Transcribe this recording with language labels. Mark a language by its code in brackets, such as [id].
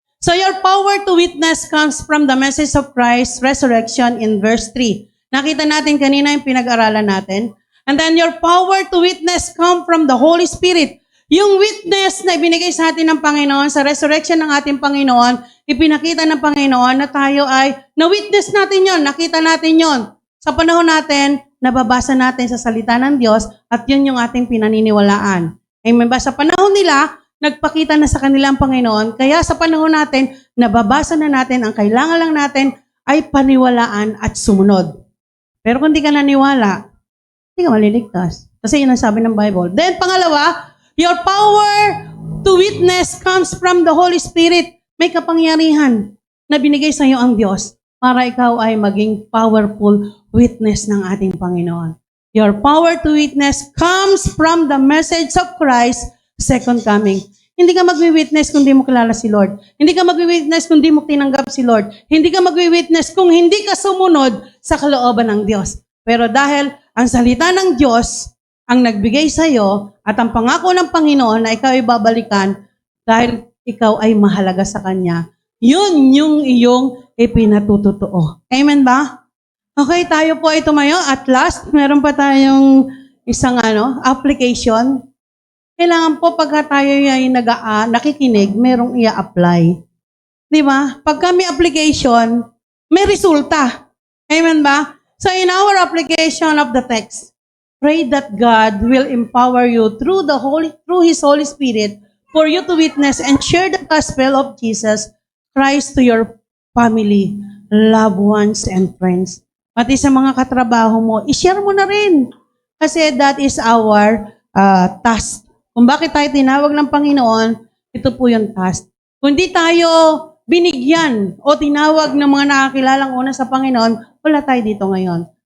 [en] So your power to witness comes from the message of Christ's resurrection in verse 3. [tl] Nakita natin kanina yung pinag-aralan natin. [en] And then your power to witness come from the Holy Spirit. [tl] Yung witness na ibinigay sa atin ng Panginoon, sa resurrection ng ating Panginoon, ipinakita ng Panginoon na tayo ay, na-witness natin yon, nakita natin yon. Sa panahon natin, nababasa natin sa salita ng Diyos at yun yung ating pinaniniwalaan. Amen ba? Sa panahon nila, nagpakita na sa kanilang Panginoon, kaya sa panahon natin, nababasa na natin, ang kailangan lang natin ay paniwalaan at sumunod. Pero kung di ka naniwala, hindi ka maliligtas. Kasi yun ang sabi ng Bible. [en] Then, [tl] pangalawa, [en] your power to witness comes from the Holy Spirit. [tl] May kapangyarihan na binigay sa iyo ang Diyos para ikaw ay maging powerful witness ng ating Panginoon. [en] Your power to witness comes from the message of Christ's second coming. [tl] Hindi ka magwi-witness kung di mo kilala si Lord. Hindi ka magwi-witness kung di mo tinanggap si Lord. Hindi ka magwi-witness kung hindi ka sumunod sa kalooban ng Diyos. Pero dahil ang salita ng Diyos ang nagbigay sa iyo at ang pangako ng Panginoon na ikaw ay babalikan dahil ikaw ay mahalaga sa Kanya, yun yung iyong ipinatutotoo. Amen ba? Okay, tayo po ay tumayo. At last, meron pa tayong isang application. Kailangan po pagka tayo ay nakikinig, merong i-apply. Di ba? Pagka may application, may resulta. Amen ba? [en] So in our application of the text, pray that God will empower you through His Holy Spirit for you to witness and share the gospel of Jesus Christ to your family, loved ones, and friends. [tl] Pati sa mga katrabaho mo, i-share mo na rin. Kasi [en] that is our task. [tl] Kung bakit tayo tinawag ng Panginoon, ito po yung task. Kung di tayo binigyan o tinawag ng mga nakakilalang una sa Panginoon, wala tayo dito ngayon.